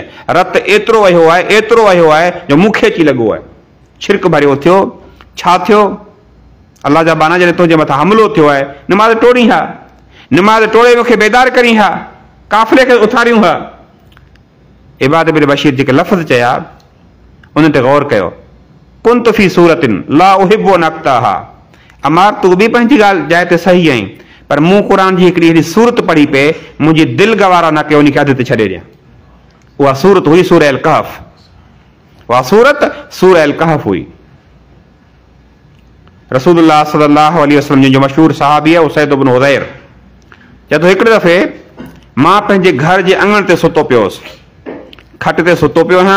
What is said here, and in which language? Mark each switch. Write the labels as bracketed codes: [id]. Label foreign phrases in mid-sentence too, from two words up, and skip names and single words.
[sd] रत एतिरो वहियो आहे, एतिरो वहियो आहे जो मूंखे अची लॻो आहे। छिरक भरियो थियो। छा थियो? अल्लाह जा बाना, जॾहिं तुंहिंजे मथां हमिलो थियो आहे, निमाज़ टोड़ी हा, निमाज़ टोड़े मूंखे बेदार करी हा, काफ़िले खे उथारियूं हा। इबाद बिन बशीर जेके लफ़्ज़ चया, उन ते गौर कयो। [ar] كنت في سورة لا أحب أن أقطعها. [sd] अमार, तूं बि पंहिंजी ॻाल्हि जाइ ते सही आहीं, पर मूं क़ुरान जी हिकिड़ी अहिड़ी सूरत पढ़ी पे, मुंहिंजी दिलि गवारा न कयो उनखे अध ते छॾे ॾियां। उहा सूरत हुई सूरह अल कहफ। उहा सूरत सूरह अल कहफ हुई। रसूलुल्लाह [ar] صلى الله عليه وسلم [sd] जो मशहूर सहाबी आहे उसैद इब्न हुज़ैर, चए थो, हिकिड़े दफ़े मां पंहिंजे घर जे अङण ते सुतो पियोसि, खट ते सुतो पियो आहियां।